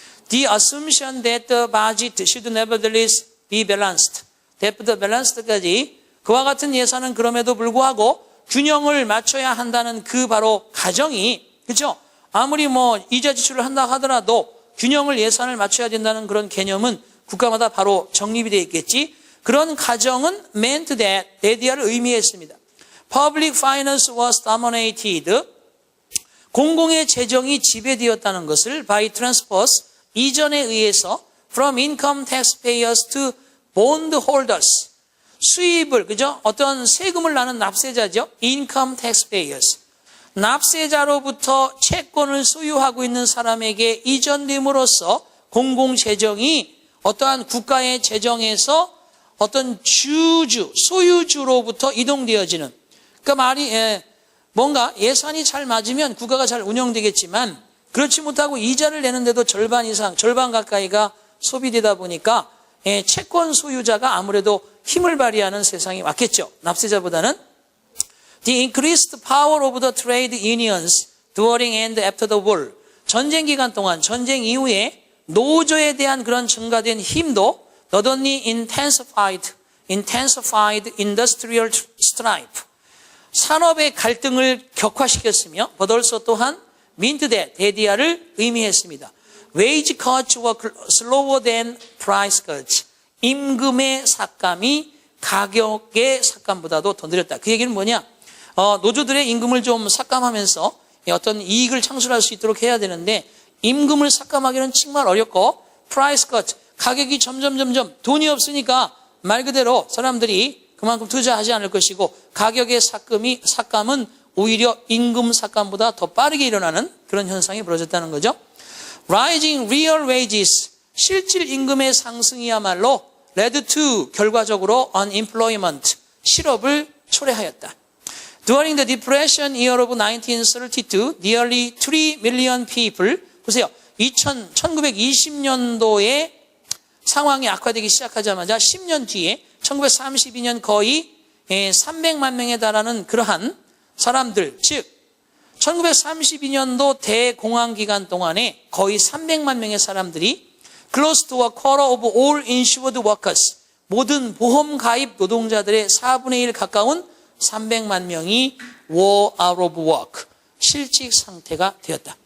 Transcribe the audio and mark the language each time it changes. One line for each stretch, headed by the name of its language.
English: The assumption that the budget should nevertheless be balanced, debt balance
Korean: 까지 그와 같은 예산은 그럼에도 불구하고 균형을 맞춰야 한다는 그 바로 가정이, 그렇죠? 아무리 뭐 이자 지출을 한다 하더라도 균형을 예산을 맞춰야 된다는 그런 개념은 국가마다 바로 정립이 되어 있겠지. 그런 가정은
English: meant that,
Korean: 데디아를 의미했습니다.
English: Public finance was dominated,
Korean: 공공의 재정이 지배되었다는 것을
English: by transfers,
Korean: 이전에 의해서
English: from income taxpayers to bond holders,
Korean: 수입을, 그죠? 어떤 세금을 나는 납세자죠.
English: income taxpayers,
Korean: 납세자로부터 채권을 소유하고 있는 사람에게 이전됨으로써 공공재정이 어떠한 국가의 재정에서 어떤 소유주로부터 이동되어지는, 그러니까 말이 뭔가 예산이 잘 맞으면 국가가 잘 운영되겠지만 그렇지 못하고 이자를 내는데도 절반 이상, 절반 가까이가 소비되다 보니까 채권 소유자가 아무래도 힘을 발휘하는 세상이 왔겠죠. 납세자보다는.
English: The increased power of the trade unions during and after the war,
Korean: 전쟁 기간 동안, 전쟁 이후에 노조에 대한 그런 증가된 힘도
English: not only intensified, intensified industrial strife.
Korean: 산업의 갈등을 격화시켰으며
English: but also
Korean: 또한
English: meant that
Korean: 대디아를 의미했습니다.
English: wage cuts were slower than price cuts.
Korean: 임금의 삭감이 가격의 삭감보다도 더 느렸다. 그 얘기는 뭐냐? 노조들의 임금을 좀 삭감하면서 어떤 이익을 창출할 수 있도록 해야 되는데 임금을 삭감하기는 정말 어렵고
English: price cut,
Korean: 가격이 점점 돈이 없으니까 말 그대로 사람들이 그만큼 투자하지 않을 것이고 가격의 삭감은 오히려 임금 삭감보다 더 빠르게 일어나는 그런 현상이 벌어졌다는 거죠.
English: Rising real wages,
Korean: 실질 임금의 상승이야말로
English: led to
Korean: 결과적으로
English: unemployment,
Korean: 실업을 초래하였다.
English: During the Depression year of 1932, nearly 3 million people,
Korean: 보세요. 1920년도에 상황이 악화되기 시작하자마자 10년 뒤에 1932년 거의 300만 명에 달하는 그러한 사람들, 즉 1932년도 대공황 기간 동안에 거의 300만 명의 사람들이
English: close to a quarter of all insured workers,
Korean: 모든 보험 가입 노동자들의 4분의 1 가까운 300만 명이
English: were out of work,
Korean: 실직 상태가 되었다.